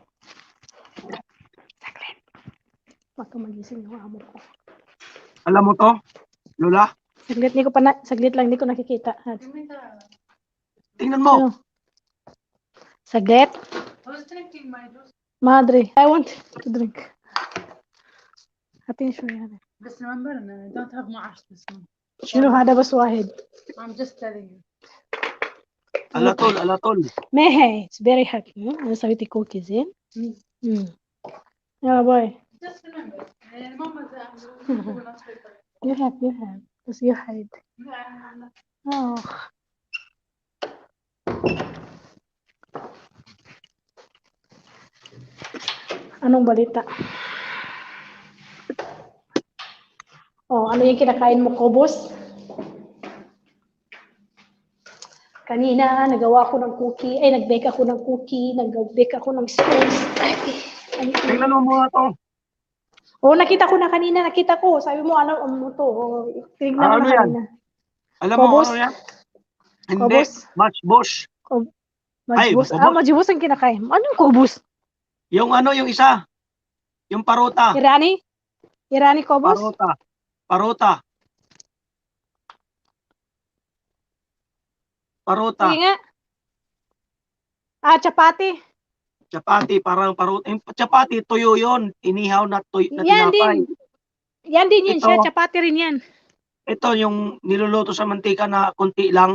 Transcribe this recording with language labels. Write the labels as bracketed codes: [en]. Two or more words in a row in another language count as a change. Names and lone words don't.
[tl] Baka magising yung amo ko. Alam mo to, Lola? Saglit lang, hindi ko nakikita. Tingnan mo. Ano? Saglit. Madre, [en] I want to drink. [ar] هاتين شوي هذا. [en] بس remember I don't have معاش this one. [ar] شنو هذا بس واحد. [en] I'm just telling you. Alatol. [ar] ما هي [en] it's very hot. [ar] أنا سويت كوكي زين. يلا باي. [en] Just remember. ماما You have. بس you hide. [tl] Oh. Anong balita? Oh, ano yung kinakain mo, Kobos? Kanina, nagawa ko ng cookie. Nag-bake ako ng cookie. Nag-bake ako ng scones. Tingnan mo muna to. Oh, nakita ko na kanina. Nakita ko. Sabi mo, ano mo to? Oh, tinignan ko Ano na yan? kanina. Alam mo Kobos? ano yan? Hindi, Kobos? matchbox. Ay, Majibus. Kobos. Majibus ang kinakain. Anong Kobos? Yung isa. Yung parota. Irani? Irani Kobos? Parota. Sige nga. Chapati. Chapati, parang parota. Yung chapati, tuyo yun. Inihaw na tuyo na Yan tinapay. din. Yan din yun Ito. siya. Chapati rin yan. Ito yung niluluto sa mantika na konti lang.